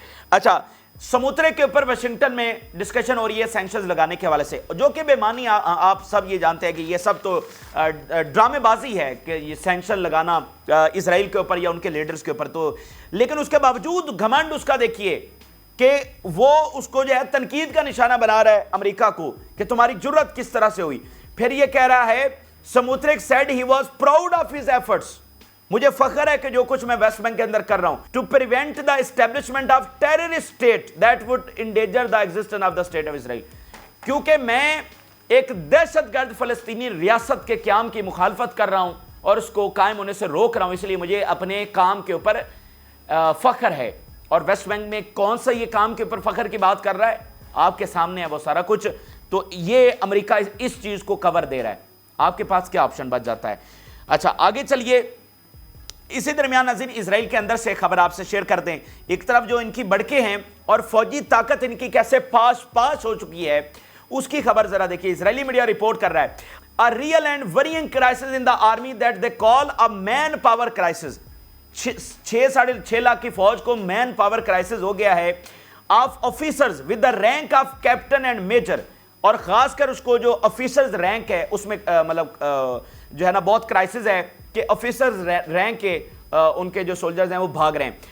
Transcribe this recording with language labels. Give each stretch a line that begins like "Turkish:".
Urdu: اچھا، سموترک کے اوپر واشنگٹن میں ڈسکشن ہو رہی ہے سینکشنز لگانے کے حوالے سے، جو کہ بے معنی، آپ سب یہ جانتے ہیں کہ یہ سب تو ڈرامے بازی ہے کہ یہ سینکشن لگانا اسرائیل کے اوپر یا ان کے لیڈرز کے اوپر. تو لیکن اس کے باوجود گھمنڈ اس کا دیکھیے کہ وہ اس کو جو ہے تنقید کا نشانہ بنا رہا ہے امریکہ کو کہ تمہاری جرت کس طرح سے ہوئی. پھر یہ کہہ رہا ہے
English: سموترک said he was proud of his efforts.
Urdu: مجھے فخر ہے کہ جو کچھ میں ویسٹ بینک کے اندر کر رہا ہوں
English: to prevent the establishment of terrorist state that would endanger the existence of the state of Israel.
Urdu: کیونکہ میں ایک دہشت گرد فلسطینی ریاست کے قیام کی مخالفت کر رہا ہوں اور اس کو قائم ہونے سے روک رہا ہوں، اس لیے مجھے اپنے کام کے اوپر فخر ہے. اور ویسٹ بینک میں کون سا یہ کام کے اوپر فخر کی بات کر رہا ہے؟ آپ کے سامنے ہے وہ سارا کچھ. تو یہ امریکہ اس چیز کو کور دے رہا ہے. آپ کے پاس کیا آپشن بچ جاتا ہے؟ اچھا آگے چلیے. اسی درمیان ناظرین اسرائیل کے اندر سے خبر آپ سے شیئر کر دیں. ایک طرف جو ان کی بڑکے ہیں اور فوجی طاقت ان کی کیسے پاس ہو چکی ہے اس کی خبر ذرا دیکھیے. اسرائیلی میڈیا رپورٹ کر رہا ہے
English: a real and worrying crisis in the army that they call a man power crisis.
Urdu: 6.5 lakh کی فوج کو مین پاور کرائسس ہو گیا ہے
English: Of officers with the rank of captain and major.
Urdu: اور خاص کر اس کو جو آفیسرز رینک ہے اس میں مطلب جو ہے نا بہت کرائسس ہے کہ آفیسرز رینک کے ان کے جو سولجرز ہیں وہ بھاگ رہے ہیں.